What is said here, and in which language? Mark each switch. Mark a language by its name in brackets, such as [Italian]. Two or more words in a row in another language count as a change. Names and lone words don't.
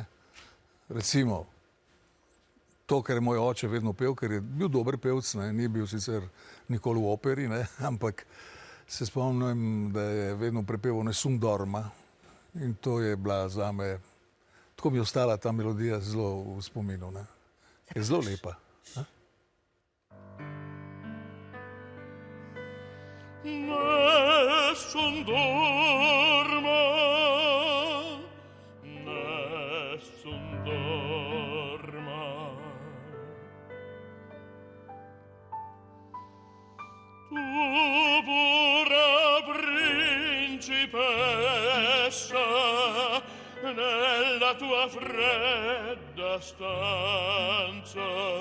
[Slovenian] Recimo, to, kar je moj oče vedno pel, ker je bil dober pevec, ne, ni bil sicer nikoli v operi, ne, ampak se spomnim, da je vedno prepeval Nessun dorma in to je bila zame, tako mi je ostala ta melodija zelo v spominu, ne. Je zelo lepa. [Italian] Nessun dorma, nessun dorma. Tu pura principessa, nella tua fredda stanza,